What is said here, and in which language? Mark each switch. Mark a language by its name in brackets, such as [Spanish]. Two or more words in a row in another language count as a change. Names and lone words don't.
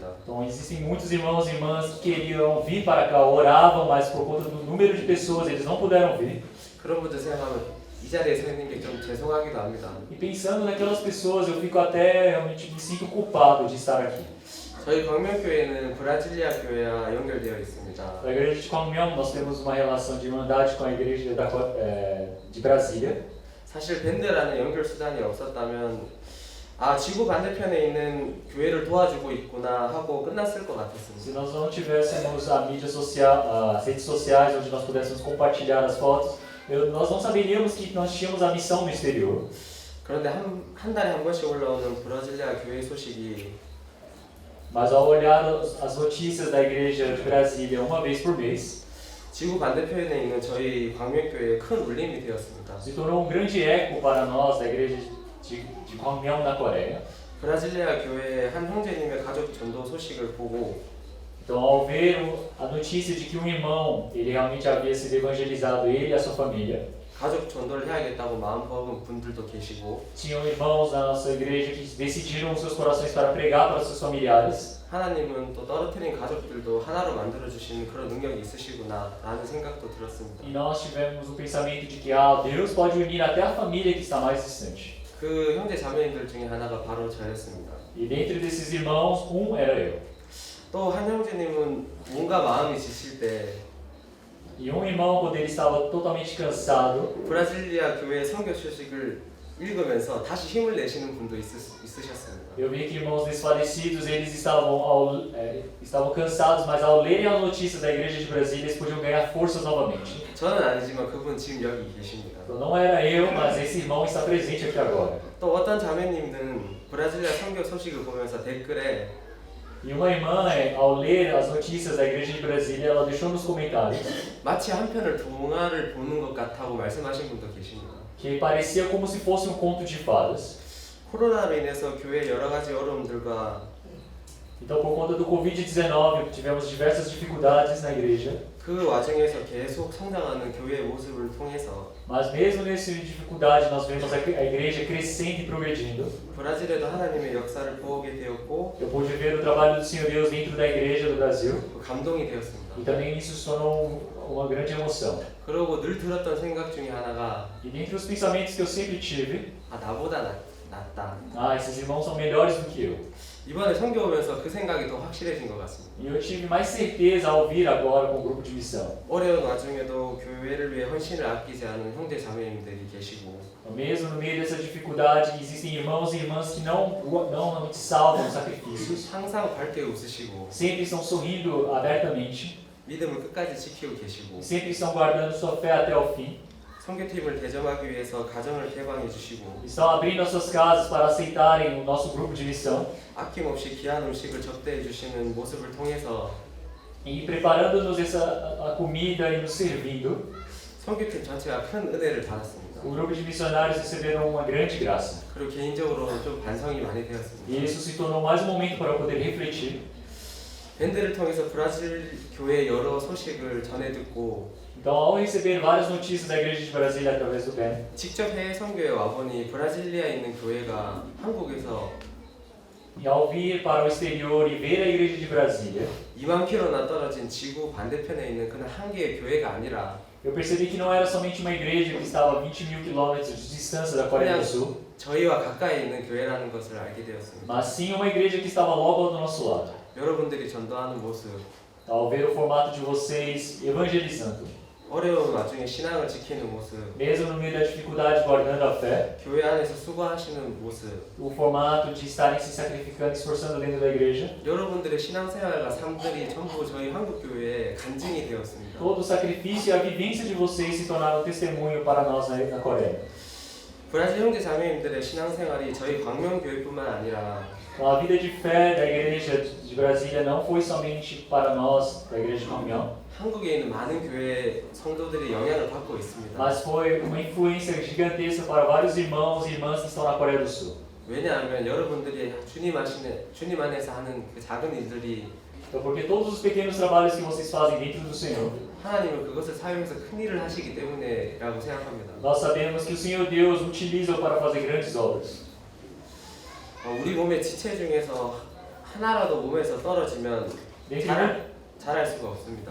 [Portuguese] Então existem muitos irmãos e irmãs que queriam vir para cá, oravam, mas por conta do número de pessoas eles não puderam vir. [Korean] 그런 분들 생각하면 이 자리에 서 있는 게 좀 죄송하기도 합니다. [Portuguese] E pensando naquelas pessoas, eu fico até realmente me sinto culpado de estar aqui. [Korean] 저희 광명교회는 브라질리아 교회와 연결되어 있습니다. [Portuguese] A igreja de Kwangmyeong, nós temos uma relação de irmandade com a igreja de Brasília. [Korean] 사실 밴드라는 연결 수단이 없었다면 지구 반대편에 있는 교회를 도와주고 있구나 하고 끝났을 것 같았습니다. [Portuguese] Se nós não tivéssemos a mídia social, as redes sociais onde nós pudéssemos compartilhar as fotos, nós não saberíamos que nós tínhamos a missão no exterior. [Korean] 그런데 한 달에 한 번씩 올라오는 브라질리아 교회 소식이 [Portuguese] Mas ao olhar as notícias da igreja de Brasília uma vez por mês, [Korean] 지구 반대편에 있는 저희 광명교회에 큰 울림이 되었습니다. [Portuguese] se tornou um grande eco para nós da igreja de Kwangmyeong na Coreia. [Korean] 브라질리아 교회의 한 형제님의 가족 전도 소식을 보고 [Portuguese] Então, ao ver a notícia de que um irmão, ele realmente havia sido evangelizado, ele e a sua família, [Korean] 가족 전도를 해야겠다고 마음먹은 분들도 계시고 [Portuguese] tinham irmãos na nossa igreja que decidiram os seus corações para pregar para seus familiares. [Korean] 하나님은 또 떨어뜨린 가족들도 하나로 만들어주시는 그런 능력이 있으시구나 라는 생각도 들었습니다. [Portuguese] E nós tivemos o pensamento de que Deus pode unir até a família que está mais distante. [Korean] 그 형제 자매님들 중에 하나가 바로 저였습니다. [Portuguese] E dentre desses irmãos, era eu. [Korean] 또 한 형제님은 뭔가 마음이 지칠 때 [Portuguese] E irmão, quando ele estava totalmente cansado, [Korean] 브라질리아 교회 선교 소식을 읽으면서 다시 힘을 내시는 분도 있으셨습니다. [Portuguese] eu vi que irmãos desfalecidos, eles estavam cansados, mas ao lerem as notícias da igreja de Brasília, eles podiam ganhar forças novamente. [Korean] 저는 아니지만 그분 지금 여기 계십니다. [Portuguese] Então não era eu, mas esse irmão está presente aqui agora. [Korean] 또 어떤 자매님들은 브라질리아 선교 소식을 보면서 댓글에 [Portuguese] E uma irmã, ao ler as notícias da igreja de Brasília, ela deixou nos comentários [Korean] 마치 한편을 동화를 보는 것 같다고 말씀하신 분도 계십니다. [Portuguese] que parecia como se fosse conto de fadas. [Korean] 코로나로 인해서 교회 여러 가지 어려움들과 [Portuguese] Então, por conta do Covid-19, tivemos diversas dificuldades na igreja. [Korean] 그 와중에서 계속 성장하는 교회의 모습을 통해서 [Portuguese] Mas mesmo nessa dificuldade, nós vemos a igreja crescendo e progredindo. [Korean] 브라질에도 하나님의 역사를 보게 되었고 [Portuguese] Eu pude ver o trabalho do Senhor Deus dentro da igreja do Brasil. [Korean] 감동이 되었습니다. [Portuguese] E também isso se tornou uma grande emoção. [Korean] 그러고 늘 들었던 생각 중에 하나가 [Portuguese] E dentre os pensamentos que eu sempre tive, [Korean] 나보다 낫다. [Portuguese] esses irmãos são melhores do que eu. [Korean] 이번에 선교 오면서 그 생각이 더 확실해진 것 같습니다. [Portuguese] E eu tive mais certeza ao vir agora com o grupo de missão. [Korean] 어려운 와중에도 교회를 위해 헌신을 아끼지 않은 형제 자매님들이 계시고 [Portuguese] Mesmo no meio dessa dificuldade, existem irmãos e irmãs que não realmente salvam os sacrifícios. [Korean] 항상 밝게 웃으시고 [Portuguese] Sempre estão sorrindo abertamente. [Korean] 믿음을 끝까지 지키고 계시고 [Portuguese] Sempre estão guardando sua fé até o fim. [Korean] 선교팀을 대접하기 위해서 가정을 개방해 주시고 [Portuguese] Estão abrindo as suas casas para aceitarem o nosso grupo de missão. [Korean] 아낌없이 귀한 음식을 접대해 주시는 모습을 통해서 [Portuguese] E preparando-nos a comida e nos servindo, [Korean] 선교팀 전체가 큰 은혜를 받았습니다. [Portuguese] o grupo de missionários receberam uma grande graça. [Korean] 그리고 개인적으로 좀 반성이 많이 [Portuguese] E [Korean] 되었습니다. [Portuguese] isso se tornou mais um momento para eu poder refletir. [Korean] 밴드를 통해서 브라질 교회 여러 소식을 전해 듣고 [Portuguese] Então, ao receber várias notícias da igreja de Brasília através do BEM, [Korean] 직접 해외 선교에 와보니 브라질리아에 있는 교회가 한국에서 [Portuguese] e ao vir para o exterior e ver a igreja de Brasília, [Korean] 2만 킬로나 떨어진 지구 반대편에 있는 그냥 한 개의 교회가 아니라 [Portuguese] eu percebi que não era somente uma igreja que estava a 20 mil quilômetros de distância da Coreia do Sul, [Korean] 저희와 가까이 있는 교회라는 것을 알게 되었습니다. [Portuguese] mas sim uma igreja que estava logo do nosso lado. [Korean] 여러분들이 전도하는 모습, [Portuguese] Ao ver o formato de vocês evangelizando, [Korean] 어려운 와중에 신앙을 지키는 모습, [Portuguese] mesmo no meio da dificuldade guardando a fé, [Korean] 교회 안에서 수고하시는 모습, [Portuguese] o formato de estarem se sacrificando, esforçando dentro da igreja, [Korean] 여러분들의 신앙생활과 삶들이 전부 저희 한국 교회의 간증이 되었습니다. [Portuguese] todo o sacrifício e a vivência de vocês se tornaram testemunho para nós na Coreia. [Korean] 브라질 형제 자매님들의 신앙생활이 저희 광명교회뿐만 아니라 [Portuguese] Então, a vida de fé da igreja de Brasília não foi somente para nós, da igreja de Comunhão, [Korean] 한국에 있는 많은 교회 성도들이 영향을 받고 있습니다. [Portuguese] mas foi uma influência gigantesca para vários irmãos e irmãs que estão na Coreia do Sul. [Korean] 왜냐하면 여러분들이 주님 안에서 하는 그 작은 일들이 [Portuguese] Então, porque todos os pequenos trabalhos que vocês fazem dentro do Senhor, [Korean] 하나님은 그것을 사용해서 큰 일을 하시기 때문에라고 생각합니다. [Portuguese] nós sabemos que o Senhor Deus utiliza para fazer grandes obras. [Korean] 우리 몸의 지체 중에서 하나라도 몸에서 떨어지면 자랄 수가 없습니다.